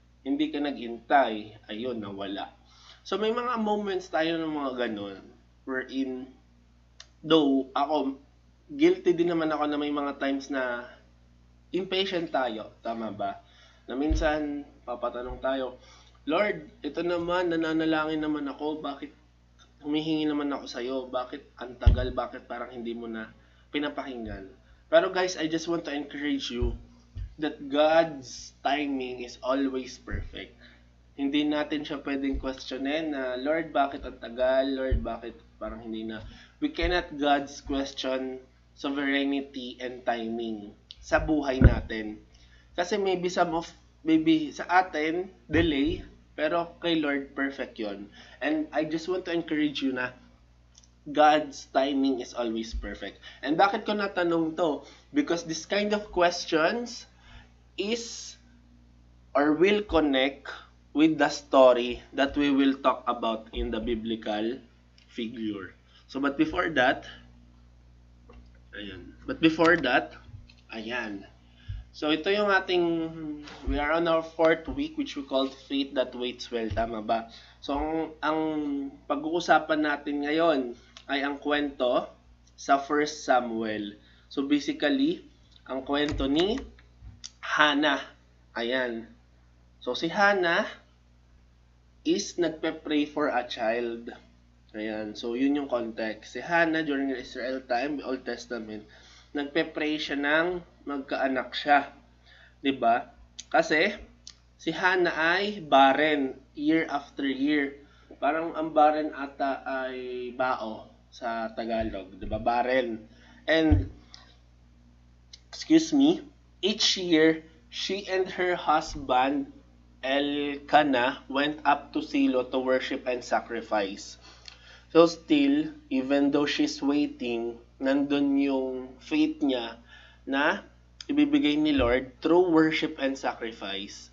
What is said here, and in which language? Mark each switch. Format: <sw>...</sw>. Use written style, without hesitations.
<tl>Hindi ka naghintay, ayun, nawala. So may mga moments tayo ng mga ganun, wherein, though ako, guilty din naman ako na may mga times na impatient tayo, tama ba? Na minsan, papatanong tayo, Lord, ito naman, nananalangin naman ako, bakit humihingi naman ako sa'yo, bakit ang tagal, bakit parang hindi mo na pinapakinggan. Pero</tl> <en>guys, I just want to encourage you that God's timing is always perfect.</en> <tl>Hindi natin siya pwedeng questionin na, Lord, bakit ang tagal? Lord, bakit parang hindi na?</tl> <en>We cannot God's question sovereignty and timing</en> <tl>sa buhay natin. Kasi maybe sa atin, delay, pero kay Lord, perfect yon.</tl> <en>And I just want to encourage you na God's timing is always perfect.</en> <tl>And bakit ko natanong to?</tl> <en>Because this kind of questions is or will connect with the story that we will talk about in the biblical figure. So, but before that, ayan. But before that, ayan.</en> <tl>So, ito yung</tl> <en>we are on our 4th week which we call Faith That Waits Well.</en> <tl>Tama ba? So, ang pag-uusapan natin ngayon ay ang kwento sa 1 Samuel. So, basically, ang kwento ni Hannah. Ayan.</tl> <en>So, si Hannah is nagpe-pray for a child.</en> <tl>Ayan. So, yun yung context. Si Hannah,</tl> <en>during the Israel time, the Old Testament,</en> <tl>nagpe-pray siya ng magkaanak siya. 'Di ba? Kasi, si Hannah ay barren year after year. Parang ang barren ata ay bao sa Tagalog. 'Di ba?</tl> <en>Barren. And, excuse me, each year, she and her husband, Elkanah, went up to Silo to worship and sacrifice. So still, even though she's waiting,</en> <tl>nandun yung faith niya na ibibigay ni Lord</tl> <en>through worship and sacrifice.</en>